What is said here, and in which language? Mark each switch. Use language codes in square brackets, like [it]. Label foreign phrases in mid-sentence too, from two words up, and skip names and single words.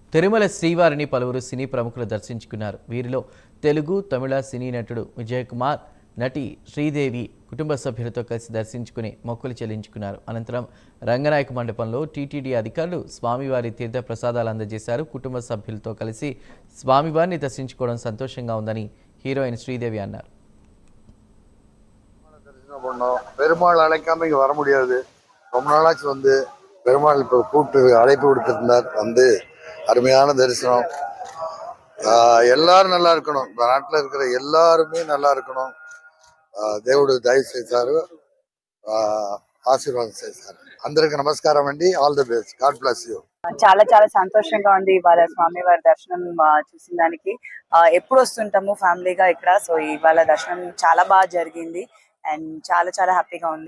[te] తిరుమల శ్రీవారిని పలువురు సినీ ప్రముఖులు దర్శించుకున్నారు. వీరిలో తెలుగు, తమిళ సినీ నటుడు విజయ్ కుమార్, నటి శ్రీదేవి కుటుంబ సభ్యులతో కలిసి దర్శించుకుని మొక్కులు చెల్లించుకున్నారు. అనంతరం రంగనాయక మండపంలో టీటీడీ అధికారులు స్వామివారి తీర్థ ప్రసాదాలు అందజేశారు. కుటుంబ సభ్యులతో కలిసి స్వామివారిని దర్శించుకోవడం సంతోషంగా ఉందని హీరోయిన్ శ్రీదేవి అన్నారు. [ta] பெருமாள் அழைக்காம இங்க வர முடியாது. ரொம்ப நாளாச்சு வந்து பெருமாள் இப்போ கூப்பிட்டு அழைப்பு விடுத்திருந்தார். வந்து அருமையான தரிசனம். எல்லாரும் நல்லா இருக்கணும். இந்த நாட்டில் இருக்கிற எல்லாருமே நல்லா இருக்கணும். [te] దేవుడు దయ చేశారు, ఆశీర్వాదం చేశారు. అందరికి నమస్కారం అండి. [en] All the best. God bless you. [te] చాలా చాలా సంతోషంగా ఉంది ఇవాళ స్వామివారి దర్శనం చూసిన దానికి. ఎప్పుడు వస్తుంటాము ఫ్యామిలీగా ఇక్కడ, సో ఇవాళ దర్శనం చాలా బాగా జరిగింది అండ్ చాలా చాలా హ్యాపీగా ఉంది.